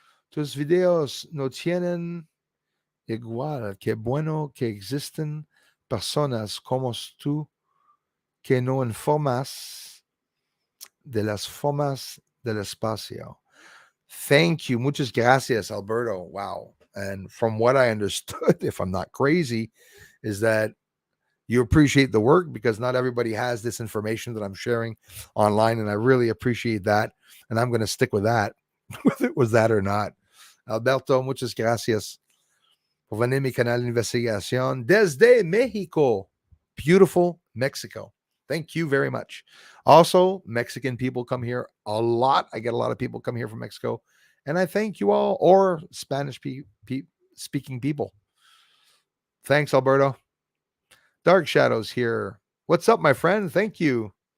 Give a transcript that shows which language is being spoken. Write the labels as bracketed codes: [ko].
[es] Tus videos no tienen igual. Qué bueno que existen personas como tú que no informas de las formas del espacio. [en] Thank you. [es] Muchas gracias, [en] Alberto. Wow. And from what I understood, if I'm not crazy, is that you appreciate the work because not everybody has this information that I'm sharing online. And I really appreciate that. And I'm going to stick with that, whether it was that or not. [es] Alberto, muchas gracias por venir a mi canal de investigación desde México. [en] Beautiful Mexico. Thank you very much. Also, Mexican people come here a lot. I get a lot of people come here from Mexico. And I thank you all, or Spanish speaking people. Thanks, Alberto. Dark Shadows here. What's up, my friend? Thank you.